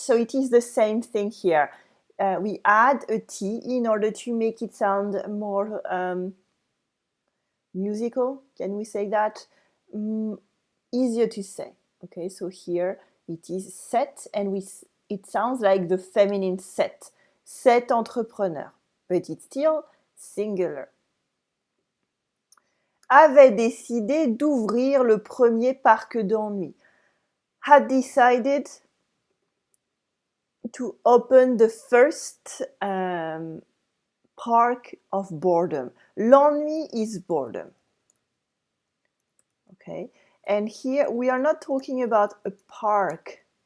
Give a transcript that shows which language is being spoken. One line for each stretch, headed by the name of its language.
English: So it is the same thing here. We add a T in order to make it sound more musical. Can we say that? Easier to say. Okay, so here it is set, and it sounds like the feminine set.
French: Cet entrepreneur,
English: but it's still singular.
French: Avait décidé d'ouvrir le premier parc d'ennui.
English: Had decided to open the first park of boredom. L'ennui is boredom. Okay, and here we are not talking about a park.